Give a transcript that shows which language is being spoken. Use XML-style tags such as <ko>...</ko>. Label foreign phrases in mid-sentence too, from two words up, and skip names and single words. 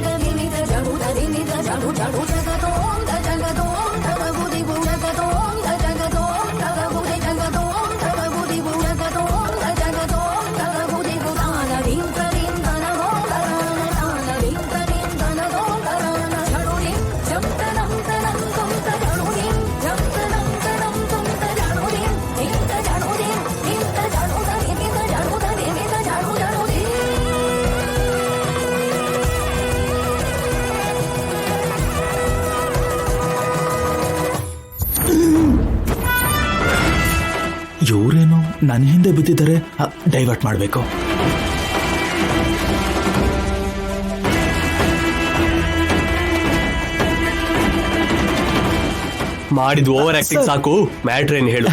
<kn>ಜರಿ ನಿಜ ಜಡು ತದಿ ನಿಜ ಜಡು ಜಡು ಜಗದೋಂ ಜಗದೋಂ ತಗಬುದಿ ಜಗದೋಂ ಜಗದೋಂ ತಗಬುದಿ ಜಗದೋಂ ತಗಬುದಿ ಜಗದೋಂ ಜಗದೋಂ ತಗಬುದಿ ದಾನದಿಂ ತದಿಂ ದನ ದಾನದಿಂ ತದಿಂ ದನ ದಾನ ಜಡುದಿಂ ಜಂತನಂ ತನಂ ತುಂ ತಜಡುದಿಂ ಜಂತನಂ ತನಂ ತುಂ ತಜಡುದಿಂ ಇಂತ ಜಡುದಿಂ ಇಂತ ಜಡುದದಿ ನಿಜ ಜಡುದದಿ ನಿಜ ಜಡು ಜಡುದಿ ಇವರೇನು ನನ್ನ ಹಿಂದೆ ಬಿದ್ದಿದ್ದಾರೆ, ಡೈವರ್ಟ್ ಮಾಡಬೇಕು. ಮಾಡಿದ್</kn> <en>over acting</en> <kn>ಸಾಕು, ಮ್ಯಾಟ್ರ್ ಏನ್ ಹೇಳು.</kn>